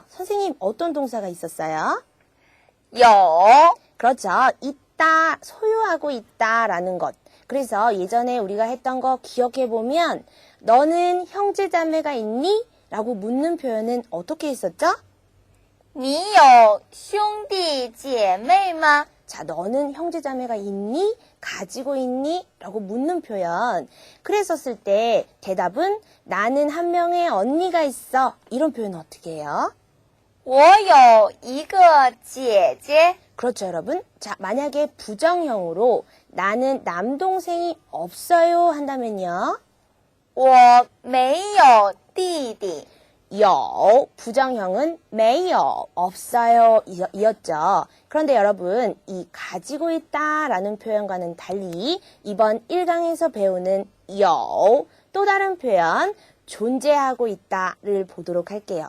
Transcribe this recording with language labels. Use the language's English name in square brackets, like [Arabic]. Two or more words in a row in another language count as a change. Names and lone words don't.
[Korean] 선생님 어떤 동사가 있었어요? [Chinese] 有 [Korean] 그렇죠. 있다, 소유하고 있다라는 것. 그래서 예전에 우리가 했던 거 기억해보면 너는 형제자매가 있니? 라고 묻는 표현은 어떻게 했었죠? [Chinese] 你有兄弟姐妹吗 [Korean] 자, 너는 형제자매가 있니? 가지고 있니? 라고 묻는 표현. 그랬었을 때 대답은 나는 한 명의 언니가 있어. 이런 표현은 어떻게 해요? [Chinese] 我有一个姐姐 [Korean] 그렇죠, 여러분. 자, 만약에 부정형으로 나는 남동생이 없어요 한다면요. [Chinese] 我没有弟弟 [Korean] 요, 부정형은 没有, 없어요 이었죠. 그런데 여러분, 이 가지고 있다라는 표현과는 달리 이번 1강에서 배우는 요, 또 다른 표현, 존재하고 있다를 보도록 할게요.